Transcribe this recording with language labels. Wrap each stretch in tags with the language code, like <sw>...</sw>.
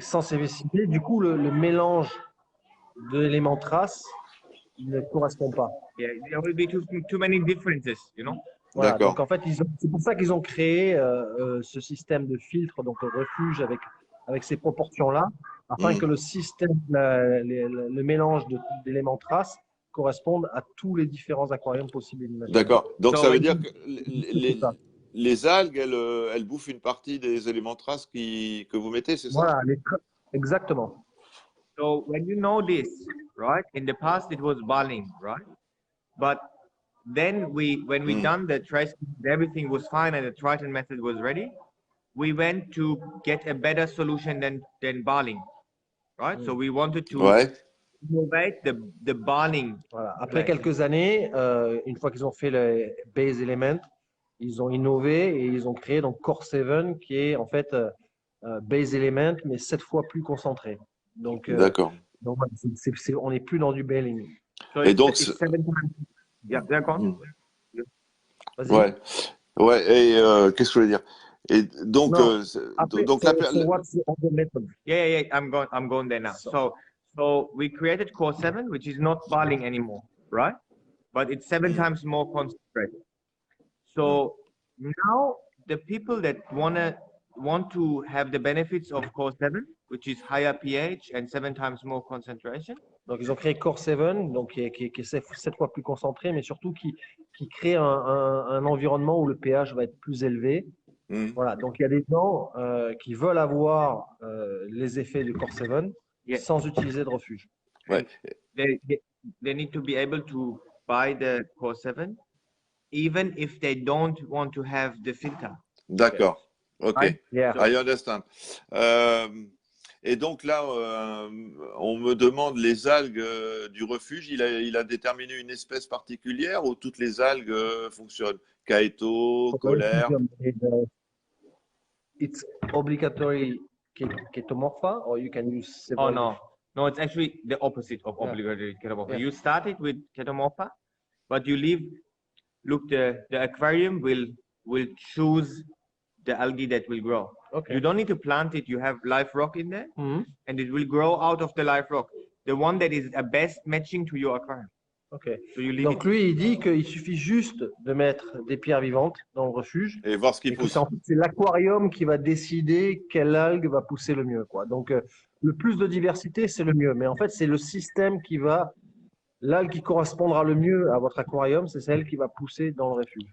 <fr>sans ces spécificités, du coup le mélange d'éléments traces il ne correspond pas.</fr> <en>Yeah, there will be too many differences, you know.</en> <fr>Voilà, D'accord. donc en fait, c'est pour ça qu'ils ont créé ce système de filtre, donc le refuge avec ces proportions-là, afin que le système, le mélange d'éléments traces corresponde à tous les différents aquariums possibles et imaginables. D'accord. Donc</fr> <en>So</en> <fr>ça veut</fr> <en>when</en> <fr>dire</fr> <en>you-</en> <fr>que les algues, elles bouffent une partie des éléments traces que vous mettez, c'est ça? Voilà, exactement.</fr> <en>So when you know this, right? In the past, it was Barling, right? But then when we done the trace, everything was fine, and the Triton method was ready. We went to get a better solution than Barling, right? So we wanted to</en> <fr>Ouais.</fr> <en>innovate the Barling.</en> <fr>Voilà. Après Ouais. quelques années, une fois qu'ils ont fait le base element, ils ont innové et ils ont créé donc Core 7 qui est en fait base element mais 7 fois plus concentré. Donc, D'accord. voilà, on n'est plus dans du bailing.</fr> <en>So</en> <fr>Et donc,</fr> <en>it's 7 times. Yeah, they're gone.</en> <fr>Vas-y. Ouais. Ouais. Et qu'est-ce que je voulais dire? Et donc, Non. Après, donc</fr> <en>so what's the other method? Yeah. I'm going there now. So we created Core 7, which is not Barling anymore, right? But it's 7 times more concentrated. So now the people that want to have the benefits of Core 7, which is higher pH and 7 times more concentration.</en> <fr>Donc, ils ont créé Core 7, donc, qui est 7 fois plus concentré, mais surtout qui crée un environnement où le pH va être plus élevé. Voilà, donc il y a des gens qui veulent avoir les effets du Core 7 sans utiliser de refuge. Ouais.</fr> <en>They need to be able to buy the Core 7, even if they don't want to have the filter.</en> <fr>D'accord. OK.</fr> <en>Right? Yeah. I understand.</en> <fr>Et donc là, on me demande les algues du refuge. Il a déterminé une espèce particulière ou toutes les algues fonctionnent? Caeto, colère.</fr> <en>It's obligatory Chaetomorpha, or you can use several. Oh no, it's actually the opposite of obligatory Chaetomorpha. Yeah. You started with Chaetomorpha, but you leave look, the aquarium will choose the algae that will grow. Okay. You don't need to plant it. You have live rock in there, Mhm. and it will grow out of the live rock. The one that is the best matching to your aquarium. Ok. So you leave</en> <fr>Donc</fr> <en>it.</en> <fr>lui, il dit qu'il suffit juste de mettre des pierres vivantes dans le refuge Et voir ce qui et que pousse. c'est l'aquarium qui va décider quelle algue va pousser le mieux, quoi. Donc le plus de diversité, c'est le mieux. Mais en fait, c'est le système qui va, l'algue qui correspondra le mieux à votre aquarium, c'est celle qui va pousser dans le refuge.</fr>